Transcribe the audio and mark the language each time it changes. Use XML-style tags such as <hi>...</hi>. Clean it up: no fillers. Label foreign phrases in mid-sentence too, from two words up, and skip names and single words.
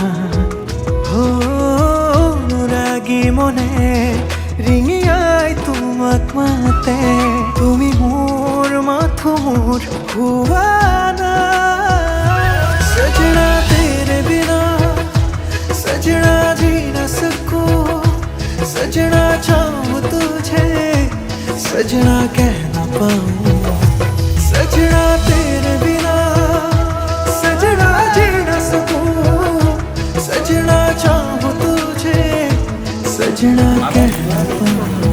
<as>অনুৰাগী মনে ৰিঙিয়াই তোমাক মাতে তুমি মোৰ মাথোৰ হুৱানা</as> <hi>सजना तेरे बिना सजना चाहूं तुझे सजना कह ना पाऊं सजना तेरे बिना सजना जी न सकूं सजना चाहूं तुझे सजना कह ना पाऊं</hi>